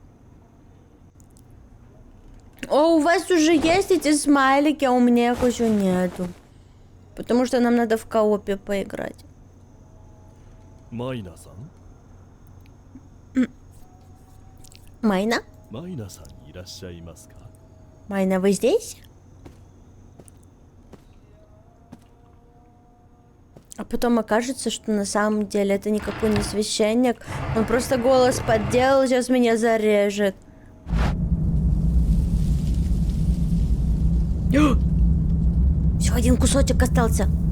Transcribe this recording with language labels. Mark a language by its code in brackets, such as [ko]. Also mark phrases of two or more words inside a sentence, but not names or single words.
[ru] О, у вас уже есть эти смайлики, а у меня их еще нету. Потому что нам надо в коопе поиграть. Майна-сан? Майна? [ja] マイナさんいらっしゃいますか? [ru] Майна, вы здесь? А потом окажется, что на самом деле это никакой не священник. Он просто голос подделал, сейчас меня зарежет. Всего один кусочек остался.